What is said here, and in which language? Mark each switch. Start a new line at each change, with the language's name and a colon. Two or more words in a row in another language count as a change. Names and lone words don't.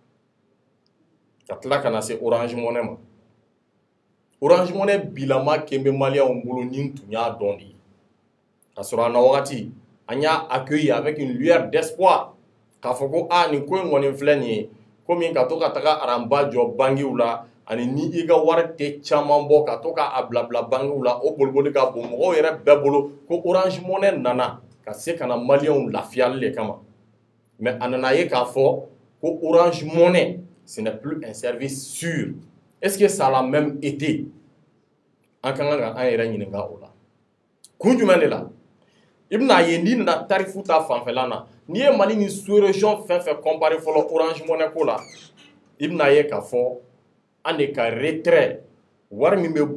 Bambara: ka tila ka na se Orange Money ma Orange Money bilama kɛn bɛ maliyɛnw bolo ni tun y'a dɔn de ye ka sɔrɔ a na wagati an y'a accueilli
French: avec une lueur d'espoir
Bambara: k'a fɔ ko nin ko in kɔni filɛ nin ye komi ka to ka taga aranba jɔ bangiw la ani ni i ka wari tɛ caman bɔ ka to k'a bila bangiw la o boliboli ka bon mɔgɔw yɛrɛ bɛɛ bolo ko Orange Money nana ka se ka na maliyɛnw lafiyali de kama mais a nana ye k'a fɔ ko Orange Money
French: ce n'est plus un service sûr est-ce que ça l'a même été
Bambara: an kan ka an yɛrɛ ɲininka o la kun jumɛn de la i bɛna ye n'i nana tarifu ta fanfɛla na n'i ye Mali ni sous-région fɛn fɛn comparer fɔlɔ Orange Money ko la i bɛna ye k'a fɔ an de ka retrait wari min bɛ